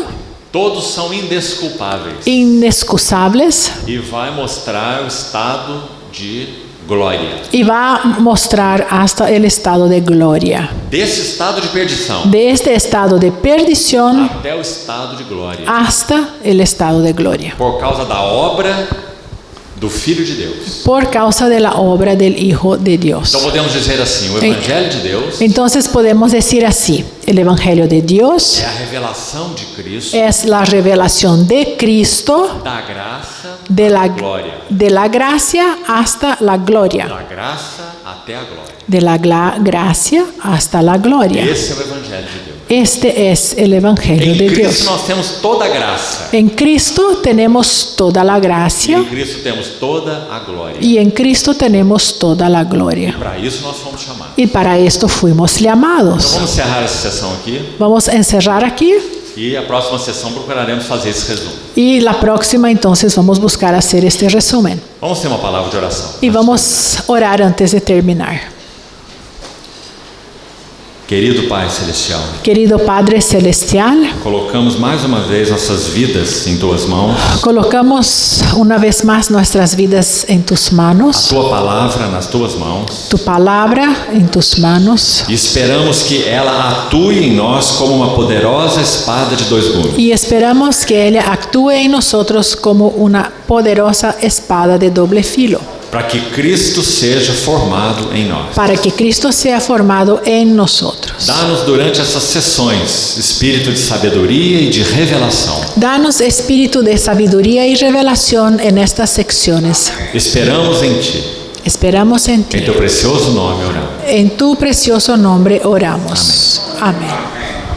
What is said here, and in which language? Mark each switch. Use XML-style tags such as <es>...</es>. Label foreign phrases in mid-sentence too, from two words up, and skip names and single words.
<pt>Todos são indesculpáveis.</pt> <es>inexcusables,</es> <pt>E vai mostrar o estado de glória.</pt> <es>y va a mostrar hasta el estado de gloria.</es> <pt>Desse estado de perdição</pt> <es>De este estado de perdición</es> <pt>até o estado de glória.</pt> <es>hasta el estado de gloria.</es> <pt>Por causa da obra do Filho de Deus.</pt> <es>Por causa de la obra del Hijo de Dios.</es> <pt>Então podemos dizer assim, o Evangelho de Deus</pt> <es>Entonces podemos decir así, el Evangelio de Dios</es> <pt>é a revelação de Cristo,</pt> <es>es la revelación de Cristo,</es> <pt>da graça</pt> <es>de la,</es> <pt>à glória.</pt> <es>de la gracia hasta la gloria,</es> <pt>Da graça até a glória.</pt> <es>de la gracia hasta la gloria.</es> <pt>Esse é o Evangelho de Deus.</pt> <es>Este es el Evangelio</es> <pt>Em</pt> <es>de</es> <pt>Cristo</pt> <es>Dios.</es> <pt>nós temos toda a graça.</pt> <es>En Cristo tenemos toda la</es> <pt>E</pt> <es>gracia</es> <pt>em Cristo temos toda a glória.</pt> <es>y en Cristo tenemos toda la gloria.</es> <pt>Para isso nós fomos chamados.</pt> <es>Y para esto fuimos</es> <pt>Então</pt> <es>llamados.</es> <pt>vamos encerrar essa sessão aqui</pt> <es>Vamos a encerrar aquí</es> <pt>e a próxima sessão procuraremos fazer esse resumo.</pt> <es>y la próxima entonces vamos a buscar hacer este resumen.</es> <pt>Vamos ter uma palavra de oração.</pt> <es>Y vamos a orar antes de terminar.</es> <pt>Querido Pai Celestial,</pt> <es>Querido Padre Celestial,</es> <pt>colocamos mais uma vez nossas vidas em Tuas mãos,</pt> <es>colocamos una vez más nuestras vidas en tus</es> <pt>a</pt> <es>manos,</es> <pt>Tua palavra nas Tuas mãos,</pt> <es>tu palabra en tus manos,</es> <pt>e esperamos que ela atue em nós como uma poderosa espada de dois gumes,</pt> <es>y esperamos que ella actúe en nosotros como una poderosa espada de doble filo,</es> <pt>para que Cristo seja formado em nós.</pt> <es>para que Cristo sea formado en nosotros.</es> <pt>Dá-nos durante essas sessões espírito de sabedoria e de revelação.</pt> <es>Danos espíritu de sabiduría y revelación en estas secciones.</es> <pt>Esperamos em Ti.</pt> <es>Esperamos en ti.</es> <pt>Em Teu precioso nome oramos.</pt> <es>En tu precioso nombre oramos. Amén.</es>